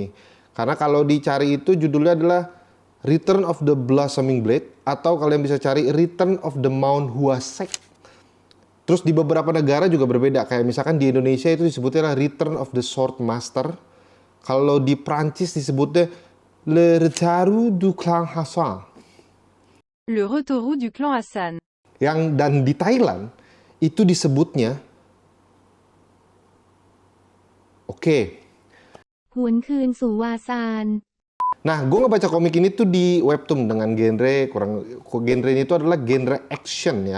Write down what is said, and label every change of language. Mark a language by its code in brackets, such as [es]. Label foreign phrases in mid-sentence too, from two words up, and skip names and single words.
[id] Karena kalau dicari itu judulnya adalah Return of the Blossoming Blade, atau kalian bisa cari Return of the Mount Hwasek. Terus di beberapa negara juga berbeda. Kayak misalkan di Indonesia itu disebutnya Return of the Sword Master. Kalau di Prancis disebutnya Le Retour du Clan Hassan. Le Retour du clan Hassan. Dan di Thailand itu disebutnya Huấn Khưn Sủ Wa San. Nah, gue ngebaca komik ini tuh di webtoon dengan genrenya itu adalah genre action ya.